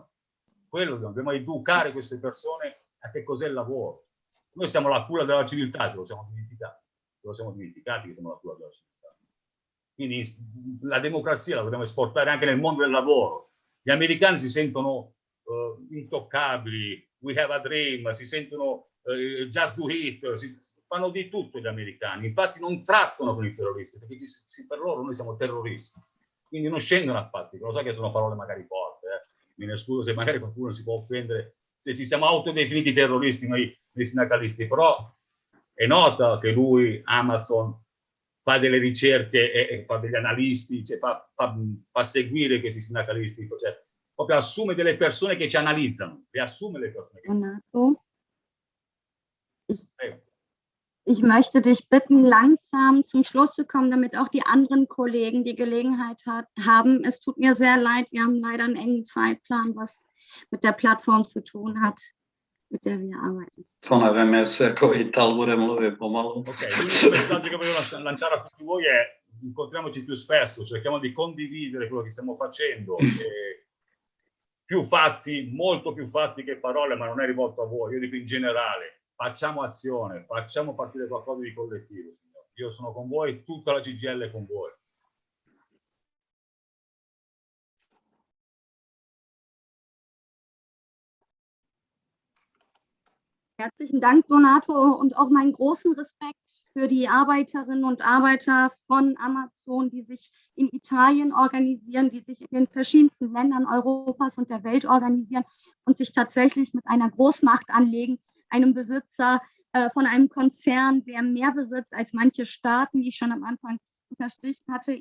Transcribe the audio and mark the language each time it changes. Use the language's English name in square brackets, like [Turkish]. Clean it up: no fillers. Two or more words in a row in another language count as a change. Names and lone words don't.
[Italian] Quello dobbiamo educare queste persone a che cos'è il lavoro. Noi siamo la culla della civiltà, ce lo siamo dimenticati che siamo la culla della civiltà. Quindi la democrazia la dobbiamo esportare anche nel mondo del lavoro. Gli americani si sentono intoccabili, [English] we have a dream, [Italian] si sentono [English] just do it, [Italian] fanno di tutto gli americani. Infatti non trattano con i terroristi, perché per loro noi siamo terroristi. Quindi non scendono a fatti, lo so che sono parole magari forti, me ne scuso se magari qualcuno si può offendere, se ci siamo autodefiniti terroristi noi sindacalisti, però è nota che lui, Amazon, fa delle ricerche e fa degli analisti, cioè fa seguire questi sindacalisti, cioè proprio assume delle persone che ci analizzano, le assume le persone che [German] Ich möchte dich bitten, langsam zum Schluss zu kommen, damit auch die anderen Kollegen die Gelegenheit haben. Es tut mir sehr leid, wir haben leider einen engen Zeitplan, was mit der Plattform zu tun hat, mit der wir arbeiten. Non avem essere coital, vorremmo pomalu. [Italian] Ok, l'unico messaggio che voglio lanciare a tutti voi è incontriamoci più spesso, cerchiamo di condividere quello che stiamo facendo più fatti, molto più fatti che parole, ma non è rivolto a voi, io dico in generale, facciamo azione, facciamo partire qualcosa di collettivo. Signor. Io sono con voi, tutta la CGIL è con voi. [German] Herzlichen Dank, Donato, und auch meinen großen Respekt für die Arbeiterinnen und Arbeiter von Amazon, die sich in Italien organisieren, die sich in den verschiedensten Ländern Europas und der Welt organisieren und sich tatsächlich mit einer Großmacht anlegen, einem Besitzer von einem Konzern, der mehr besitzt als manche Staaten, wie ich schon am Anfang unterstrichen hatte.